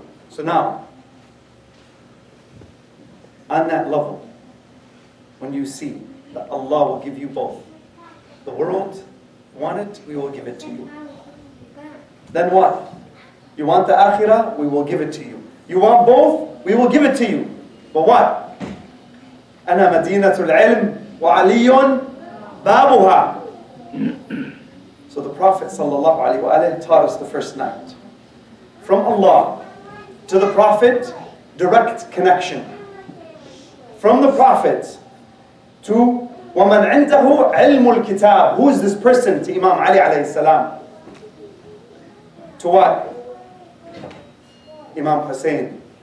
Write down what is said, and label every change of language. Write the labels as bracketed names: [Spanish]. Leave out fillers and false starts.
[English] So now, on that level, when you see that Allah will give you both, the world want it, we will give it to you. Then what? You want the akhirah, we will give it to you. You want both, we will give it to you. But what? [Arabic] أنا مدينة العلم وعلي بابها. [English] So the Prophet ﷺ taught us the first night. From Allah to the Prophet, direct connection. From the Prophet to [Arabic] وَمَنْ عِنْدَهُ عِلْمُ الْكِتَابِ. [English] Who is this person? To Imam Ali alayhi salam. To what? Imam Hussein.